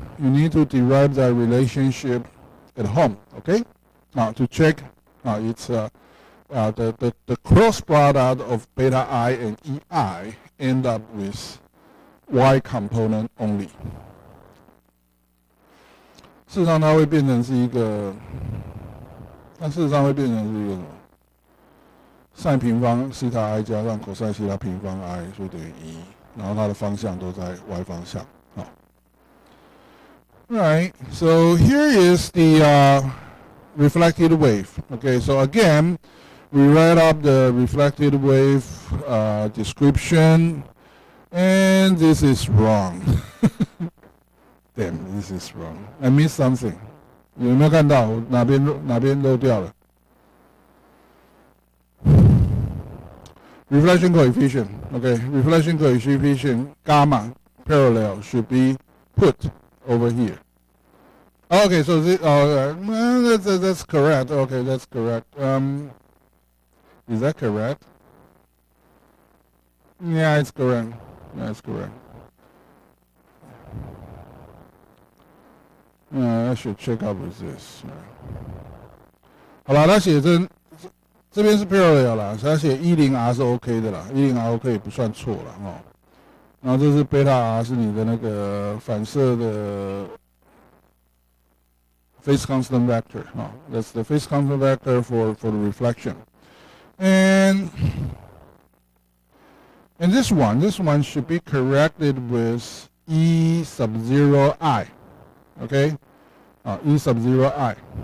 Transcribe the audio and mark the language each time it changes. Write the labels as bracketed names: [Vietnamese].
[English] You need to derive that relationship at home. Okay, now to check, it's the cross product of beta I and EI end up with y component only. [Chinese] 事实上，它会变成是一个，那事实上会变成是一个什么？sin 平方西塔 i 加上 cos 西塔平方 i 所以等于1，然后它的方向都在 y 方向。 [English] Right. So here is the reflected wave. Okay. So again, we write up the reflected wave description, and this is wrong. Damn, this is wrong. I missed something. [Chinese] 有没有看到哪边漏掉了 ？Reflection coefficient. [English] Okay. Reflection coefficient gamma parallel should be put over here. Okay, so this, that's correct. Okay, that's correct. Is that correct? Yeah, it's correct. Yeah, it's correct. I should check out with this. [Chinese] 好了，他写这边是 parallel 啦，他写10R 是 OK 的啦，10R OK 也不算错了哦。然后这是贝塔 R 是你的那个反射的 phase constant vector. [English] That's the phase constant vector for the reflection. And this one should be corrected with E sub 0 I. Okay? E sub 0 I.